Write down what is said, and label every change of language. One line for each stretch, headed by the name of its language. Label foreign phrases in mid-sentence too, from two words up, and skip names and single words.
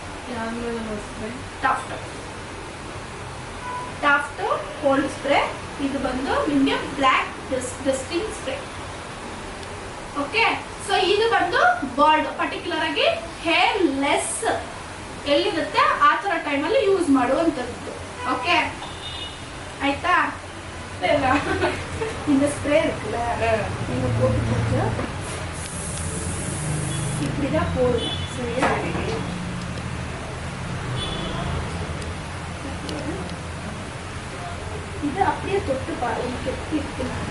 Kannada: ಟಾಫ್ಟ್ ಕೋಲ್ಡ್ ಸ್ಪ್ರೇ, ಇದು ಬಂದು ನಿಮಗೆ
English: black dusting spray. okay, so
Kannada: ಇದು ಬಂದು ಬಾಲ್ಡ್, ಪರ್ಟಿಕ್ಯುಲರ್ ಆಗಿ
English: hair less
Kannada: ಎಲ್ಲಿರುತ್ತೆ ಆ ಥರ ಟೈಮಲ್ಲಿ ಯೂಸ್ ಮಾಡುವಂಥದ್ದು. ಓಕೆ ಆಯ್ತಾ?
Tamil: இந்த ஸ்ப்ரே இருக்குல்ல, நீங்க போட்டு கொஞ்சம் இப்படிதான் போடணும். சரியா? இது அப்படியே தொட்டு பாரு உங்களுக்கு எப்படி இருக்கு.